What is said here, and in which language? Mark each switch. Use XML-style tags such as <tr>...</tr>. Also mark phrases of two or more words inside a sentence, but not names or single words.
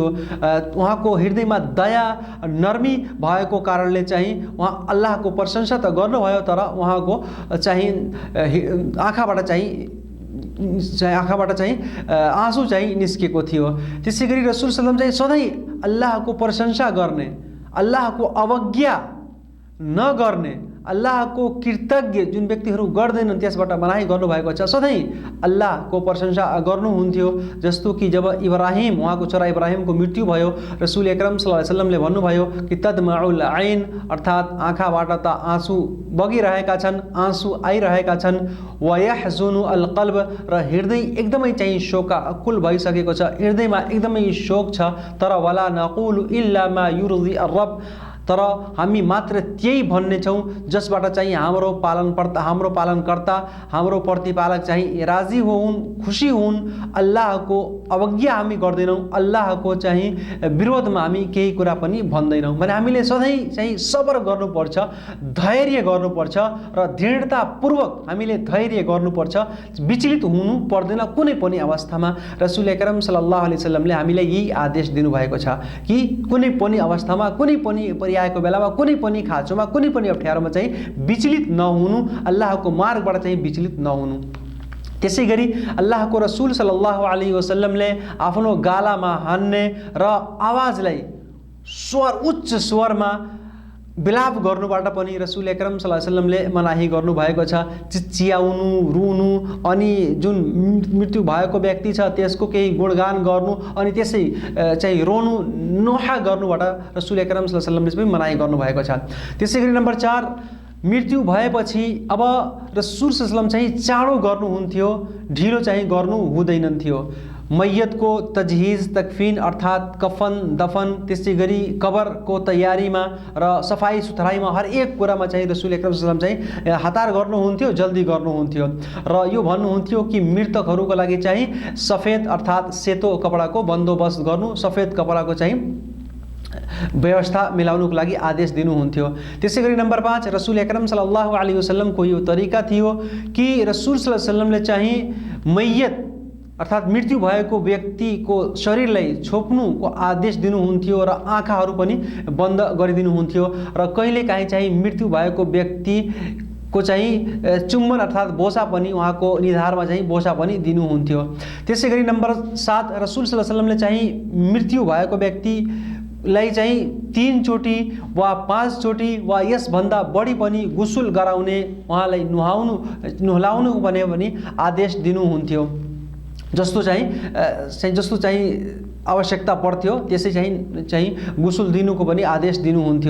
<ne>उहाँको हृदयमा दया, नरमी भएको कारणले चाहिँ उहाँ अल्लाहको प्रशंसा त गर्नुभयो, तर उहाँको चाहिँ आँखाबाट चाहिँ आँसु चाहिँ निस्केको थियो। त्यसै गरी</ne> <ar>رسول صلى الله عليه وسلم</ar> <ne>चाहिँ सधैँ अल्लाहको प्रशंसा गर्ने, अल्लाहको अवज्ञा नगर्ने, अल्लाहको कृतज्ञ जुन व्यक्तिहरू गर्दैनन् त्यसबाट मनाही गर्नुभएको छ, सधैँ अल्लाहको प्रशंसा गर्नुहुन्थ्यो। जस्तो कि जब इब्राहिम, उहाँको छोरा इब्राहिमको मृत्यु भयो,</ne> <ar>رسول أكرم صلى الله عليه وسلم</ar> <ne>भन्नुभयो कि</ne> <ar>تدمع العين,</ar> <ne>अर्थात् आँखाबाट त आँसु बगिरहेका छन्, आँसु आइरहेका छन्,</ne> <ar>ويحزن القلب,</ar> <ne>र हृदय एकदमै चाहिँ शोकाकुल भइसकेको छ, हृदयमा एकदमै शोक छ, तर</ne> <ar>ولا نقول إلا ما يرضي الرب,</ar> <ne>तर हामी मात्र त्यही भन्ने छौँ जसबाट चाहिँ हाम्रो पालनकर्ता, हाम्रो प्रतिपालक चाहिँ राजी हुन्, खुसी हुन्। अल्लाहको अवज्ञा हामी गर्दैनौँ, अल्लाहको चाहिँ विरोधमा हामी केही कुरा पनि भन्दैनौँ। भने हामीले सधैँ चाहिँ सबर गर्नुपर्छ, धैर्य गर्नुपर्छ र दृढतापूर्वक हामीले धैर्य गर्नुपर्छ, विचलित हुनु पर्दैन कुनै पनि अवस्थामा।</ne> <ar>رسول أكرم صلى الله عليه وسلم</ar> <ne>हामीलाई यही आदेश दिनुभएको छ कि कुनै पनि अवस्थामा, कुनै पनि आएको बेलामा, कुनै पनि खाँचोमा, कुनै पनि अप्ठ्यारोमा चाहिँ विचलित नहुनु, अल्लाहको मार्गबाट चाहिँ विचलित नहुनु। त्यसै गरी अल्लाहको रसूल</ne> <ar>صلى الله عليه وسلم</ar> <ne>आफ्नो गालामा हान्ने र आवाजलाई उच्च स्वरमा विलाप गर्नुबाट पनि</ne> <ar>رسول أكرم صلى الله عليه وسلم</ar> <ne>मनाही गर्नुभएको छ। चिच्याउनु, रुनु अनि जुन मृत्यु भएको व्यक्ति छ त्यसको केही गुणगान गर्नु अनि त्यसै चाहिँ रोनु, नोहा गर्नुबाट</ne> <ar>رسول أكرم صلى الله عليه وسلم</ar> <ne>पनि मनाही गर्नुभएको छ। त्यसै गरी नम्बर 4, मृत्यु भएपछि अब</ne> <ar>رسول صلى الله عليه وسلم</ar> <ne>चाहिँ चाँडो गर्नुहुन्थ्यो, ढिलो चाहिँ गर्नु हुँदैन थियो। मैयतको तजहिज, तकफिन अर्थात् कफन, दफन, त्यसै गरी कबरको तयारीमा र सफाई सुथराईमा हर एक कुरामा चाहिँ</ne> <ar>رسول أكرم صلى الله عليه وسلم</ar> <ne>चाहिँ हतार गर्नुहुन्थ्यो, जल्दी गर्नुहुन्थ्यो र यो भन्नुहुन्थ्यो कि मृतकहरूको लागि चाहिँ सफेद अर्थात् सेतो कपडाको बन्दोबस्त गर्नु, सफेद कपडाको चाहिँ व्यवस्था मिलाउनुको लागि आदेश दिनुहुन्थ्यो। त्यसै गरी नम्बर 5,</ne> <ar>رسول أكرم صلى الله عليه وسلم</ar> <ne>यो तरिका थियो कि</ne> <ar>رسول صلى الله عليه وسلم</ar> <ne>चाहिँ मैयत अर्थात् मृत्यु भएको व्यक्तिको शरीरलाई छोप्नुको आदेश दिनुहुन्थ्यो र आँखाहरू पनि बन्द गरिदिनुहुन्थ्यो र कहिलेकाहीँ चाहिँ मृत्यु भएको व्यक्तिको चाहिँ चुम्बन अर्थात् बोसा पनि उहाँको निधारमा चाहिँ बोसा पनि दिनुहुन्थ्यो। त्यसै गरी नम्बर 7,</ne> <ar>رسول صلى الله عليه وسلم</ar> <ne>चाहिँ मृत्यु भएको व्यक्तिलाई चाहिँ 3 चोटि वा 5 चोटि वा यसभन्दा बढी पनि गुसुल गराउने, उहाँलाई नुहाउनु पनि आदेश दिनुहुन्थ्यो। जस्तो चाहिँ आवश्यकता पर्थ्यो त्यसै चाहिँ गुसुल दिनुको पनि आदेश दिनुहुन्थ्यो।</ne>